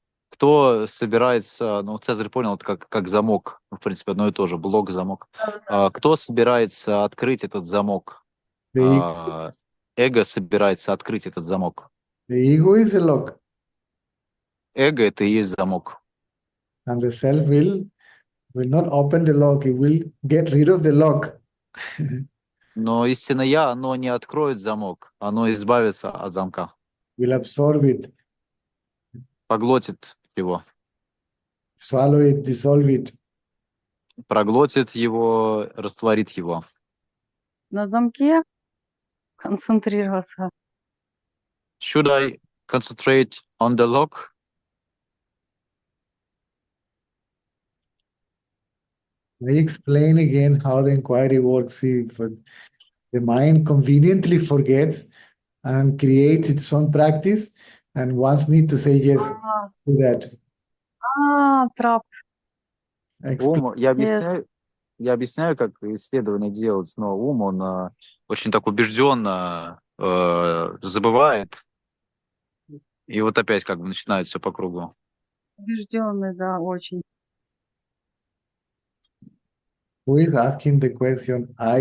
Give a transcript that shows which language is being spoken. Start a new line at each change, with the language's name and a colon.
Russian: Кто собирается, ну, Цезарь понял, это как замок, в принципе, одно и то же, блок, замок. Кто собирается открыть этот замок?
English: The,
Russian: Эго собирается открыть этот замок.
English: the ego is the lock,
Russian: Эго — это и есть замок.
English: and the self will not open the lock. It will get rid of the lock.
Russian: Но истинное Я, оно не откроет замок, оно избавится от замка,
English: Will absorb it,
Russian: поглотит его,
English: swallow it, dissolve it.
Russian: проглотит его, растворит его. На замке концентрироваться.
English: Should I concentrate on the lock? I explain again how the inquiry works. See, the mind conveniently forgets and creates its own practice and wants me to say yes А, to that. трап.
Russian: Ум,
English: Yes.
Russian: я объясняю, как исследование делать, но ум, он очень так убежденно забывает, и вот опять как бы начинает все по кругу. Убежденный, да, очень.
English: Who is asking the question?